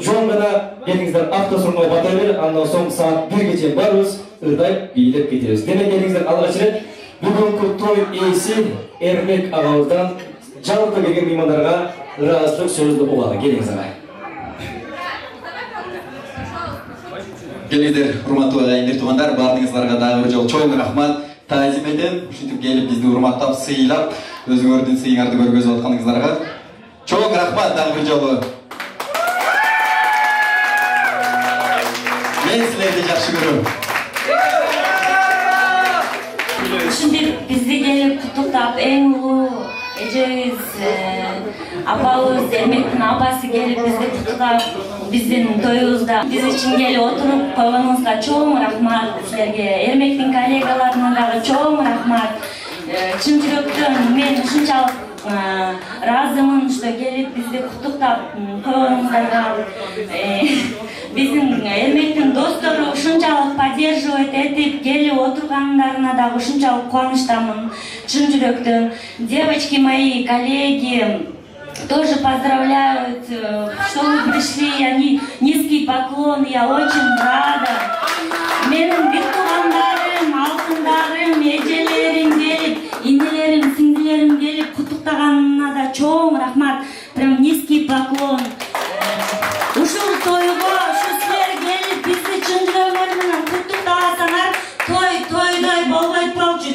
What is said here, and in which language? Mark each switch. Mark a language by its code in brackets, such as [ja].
[ky] Жон гана келиңиздер автосурмай бата бер, андан соң саат 1ге чейин барыбыз, ырдай бийлеп кетебиз. Демек келиңиздер алгач ирет бүгүнкү той ээси Эрмек агабыздан жалпы келген меймандарга ыраазычылык сөздү угалы. Келиңиз агай. Келіңіздер, урматтуу ағайындар, туғандар, бардыңызларға дағы бір жол чоң рахмат таазим етем. Ушинтип келип бизди урматтап, сыйлап, өзүңөрдүн сыйыңарды көргөзүп атканыңыздарга чоң рахмат дағы бір жолу. Мен силерди жакшы көрөм. Ушинтип бизди келип куттуктап, эң улуу эжебиз, апабыз, Эрмектин апасы келип бизди куттуктап, биздин тоюбузда биз үчүн келип отуруп койгонуңузга чоң рахмат. Силерге, Эрмектин коллегаларына дагы чоң рахмат. Чын жүрөктөн мен ушунчалык ыраазымын, что келип бизди куттуктап койгонуңуздарга. Биздин эрмектин достору ушунчалык поддерживать этип келип отургандарына дагы ушунчалык кубанычтамын, чын жүрөктөн. [ru] Девочки мои, коллеги, тоже поздравляют, что вы пришли, они низкий поклон, я очень рада. [ky] Менин бир туугандарым, алтындарым, эжелерим келип, инелерим, сиңдилерим келип куттуктаганына да чоң рахмат, [ru] прям низкий поклон. [ky] Ушул тойго, ушу силер келип, бизди чын жүрөгүңөр менен куттуктабасаңар, тойдой болбойт болчу.